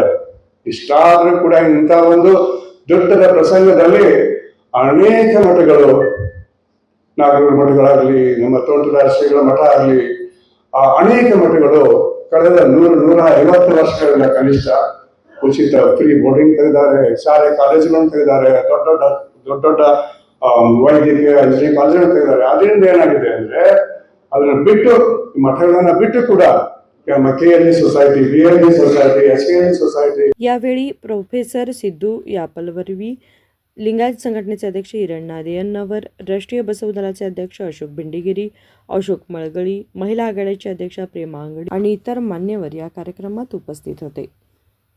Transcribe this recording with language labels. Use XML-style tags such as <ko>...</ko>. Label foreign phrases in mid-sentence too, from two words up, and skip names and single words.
<kn>ಇಷ್ಟಾದ್ರೂ ಕೂಡ ಇಂಥ ಒಂದು ದುಡ್ಡದ ಪ್ರಸಂಗದಲ್ಲಿ ಅನೇಕ ಮಠಗಳು, ನಾಗನೂರು ಮಠಗಳಾಗಲಿ, ನಮ್ಮ ತೋಂಟದಾರ್ಯ ಶ್ರೀಗಳ ಮಠ ಆಗಲಿ, ಅನೇಕ ಮಠಗಳು ಕಳೆದ 150 ವರ್ಷಗಳಿಂದ ಕನಿಷ್ಠ ಉಚಿತ ಫ್ರೀ ಬೋರ್ಡಿಂಗ್ ತೆಗೆದಿದ್ದಾರೆ, ಶಾಲೆ ಕಾಲೇಜುಗಳನ್ನು ತೆಗೆದಿದ್ದಾರೆ, ದೊಡ್ಡ ವೈದ್ಯಕೀಯ ಇಂಜಿನಿಯರಿಂಗ್ ಕಾಲೇಜುಗಳನ್ನು ತೆಗೆದಿದ್ದಾರೆ. ಅದರಿಂದ ಏನಾಗಿದೆ ಅಂದ್ರೆ ಅದನ್ನ ಬಿಟ್ಟು, ಮಠಗಳನ್ನ ಬಿಟ್ಟು ಕೂಡ KLE सोसायटी, BLD सोसायटी, SKLE सोसायटी.</kn> <mr>यावेळी प्रोफेसर सिद्धू यापलवर्वी, लिंगायत संघटनेचे अध्यक्ष हिरणनाथ यन्नवर, राष्ट्रीय बसव दलाचे अध्यक्ष अशोक भिंडगिरी, अशोक मळगळी, महिला आघाडीचे अध्यक्ष प्रेमा अंगडी आणि इतर मान्यवर या कार्यक्रमात उपस्थित होते.</mr>